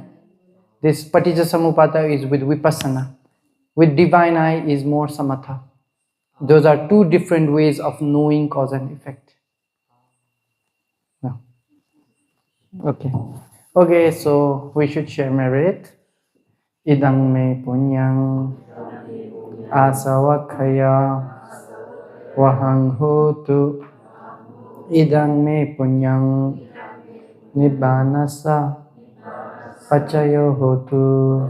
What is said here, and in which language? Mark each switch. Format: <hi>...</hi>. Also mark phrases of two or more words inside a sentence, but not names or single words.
<en>This</en> <pi>paticca samuppada</pi> <en>is with vipassana. With divine eye is more samatha. Those are 2 different ways of knowing cause and effect. No. Okay, so we should share merit.</en> <pi>Idang me punyang asavakhaya vahang hotu. Idang me punyang nibbanasa pacayo hotu.</pi>